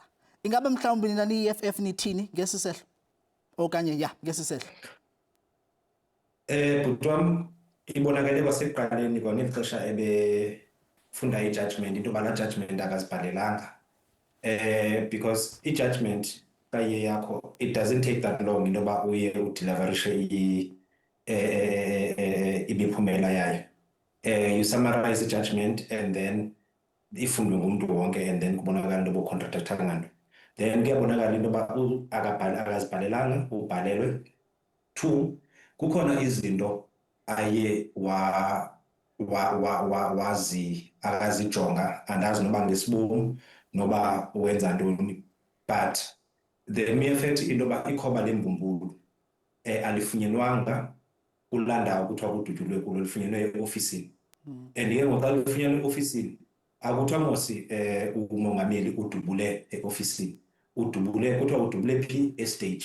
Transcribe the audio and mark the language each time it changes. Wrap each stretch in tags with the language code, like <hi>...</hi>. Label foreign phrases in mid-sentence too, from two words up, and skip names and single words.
<xh>Ingaba mhlawumbi nina ni-EFF nithini ngesi sehlo? Okanye ya ngesi sehlo? Bhuti wami, ibonakele kwasekuqaleni kwaneli xesha ebefunda i-judgment into yoba laa judgment akazibhalelanga. Because i-judgment kaye yakho,</xh> <en>it doesn't take that long</en> <xh>into yoba uye udeliverishe imiphumela yayo.</xh> <en>You summarize</en> <xh>i-judgment</xh> <en>and then</en> <xh>ifundwe ngumntu wonke</xh> <en>and then</en> <xh>kubonakala into yoba ucontractor ngalo. Then kuyabonakala into yoba akazibhalelanga, ubhalelwe. 2, kukhona izinto aye akazijonga, andazi noba ngesibum noba wenza ntoni,</xh> <en>but the mere fact</en> <xh>into yoba ikhoba lembumbulu alifunyenwanga kulaa ndawo kuthiwa kudutyulwe kulo, lifunyenwe eofisini. And ke ngoku xa lifunyenwe eofisini akuthiwa mosi umongameli udubule eofisini, kuthiwa udubule phi? Estage.</xh>